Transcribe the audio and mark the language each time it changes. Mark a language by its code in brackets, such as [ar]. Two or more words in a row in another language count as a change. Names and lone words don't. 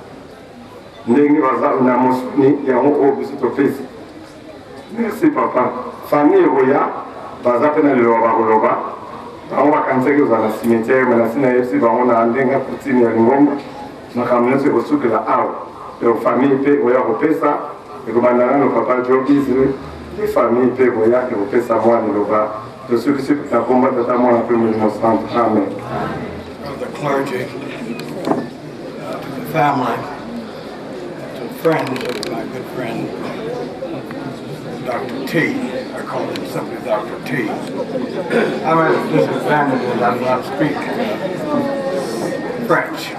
[ln] ndenge baza na mosuni yango oyo biso topesi merci papa famille oya baza mpe na liloba bakoloba bango bakanisaki ozala na cimetière me nasi nayebisi bango na ndenge kutini ya lingomba makambo nyonso ekosukela awa [fr] donc famille [ln] mpe oya kopesa ekobanda nano papa Jobi Zili e famille mpe oya ekopesa mwa liloba tosukisi na komba tata mwana mpe molimo santo amen. [en] Clergy, the family, friends of my good friend, Dr. T. I call him simply Dr. T. I'm at a disadvantage that I do not speak French.